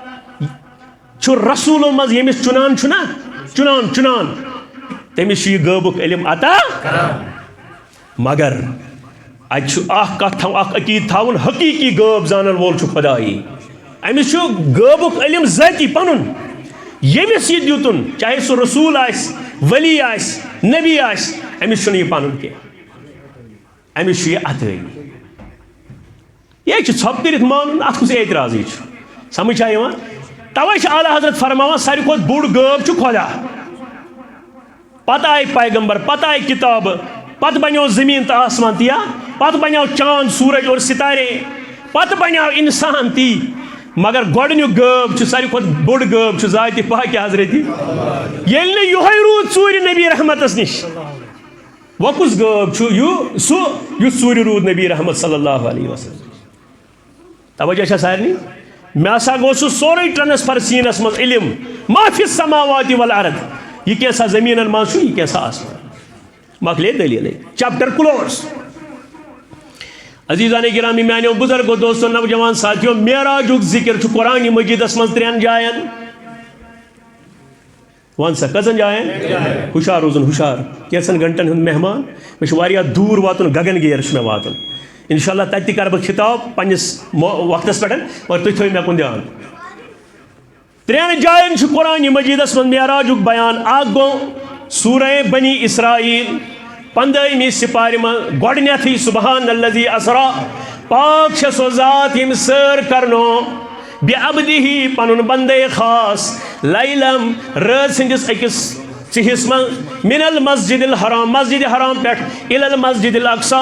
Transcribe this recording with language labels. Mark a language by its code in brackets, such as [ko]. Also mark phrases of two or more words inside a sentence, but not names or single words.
[ks] چھُ رسولو منٛز ییٚمِس چُنان چھُنہ چُنان چُنان تٔمِس چھُ یہِ غٲبُک علم عطا مگر اتہ چھُ اکھ کتھ اکھ عقیٖد تھاوُن حقیٖقی غٲب زانن وول چھُ خدایی أمِس چھُ غٲبُک علم ذٲتی پنُن ییٚمِس یہِ دیُتُن چاہے سُہ رسوٗل آسہِ ولی آسہِ نبی آسہِ أمِس چھُنہٕ یہِ پنُن کینٛہہ أمِس چھُ یہِ عطٲیی یہِ چھُ ژھۄپہٕ کٔرِتھ مانُن اتھ کُس اعتراضٕے چھُ سمجھ چھا یِوان توے چھُ اعلیٰ حضرت فرماوان ساروی کھۄتہٕ بوٚڑ غٲب چھُ خۄدا پتہٕ آیہِ پیغمبر پتہٕ آیہِ کِتابہٕ پتہٕ بنیو زمین تو آسمان تیا پتہٕ بنیو [ur] چاند سورج اور ستارے [ks] پتہٕ بنیو انسان تی مگر گۄڈنیُک غٲب چھُ ساروی کھۄتہٕ بوٚڑ غٲب چھُ ذاتِ پاکہِ حضرت ییٚلہِ نہٕ یِہوے روٗد ژوٗرِ نبی رحمتس نِش وۄنۍ کُس غٲب چھُ سُہ یُس ژوٗرِ روٗد نبی رحمت [ar] صلی اللہ علیہ وسلم [ks] توجہ چھا سارنٕے مےٚ ہسا گوٚو سُہ سورُے ٹرانسفر سیٖنس منٛز علم [ar] ما فی السماوات والارض [ks] یہ کیٛاہ سا زمیٖنن منٛز چھُ یہِ کیٛاہ سا آسمان مکلے دلیل [en] chapter close [ks] عزیزان گرامی میانیو بزرگو دوستو نوجوان ساتھیو معراجُک ذکر چھُ قرآن مجیدس منٛز 3 جاین ون سا کٔژن جاین ہُشار روزُن ہُشار کینٛژن گھنٹن ہُنٛد مہمان مےٚ چھُ واریاہ دوٗر واتُن گگن گیر چھُ مےٚ واتُن انشاءاللہ تتہِ تہِ کرٕ بہٕ خطاب پننس وقتس پٮ۪ٹھ مگر تُہۍ تھٲیِو مےٚ کُن دھیان 3 جاین چھُ قرآن مجیدس منٛز معراجُک بیان اکھ گوٚو سورہ بنی اسرائیل 15ویں سپارِ منٛز گۄڈنیتھٕے [ar] سبحان الذی اسرا [ks] پاک چھےٚ سۄ ذات ییٚمۍ سٲر کرنو بعبدہ پنُن بندے خاص لیلم رٲژ ہٕنٛدِس أکِس ژِہِس منٛز [ar] من المسجد الحرام [ks] مسجد حرام پٮ۪ٹھ [ar] الی المسجد الاقصی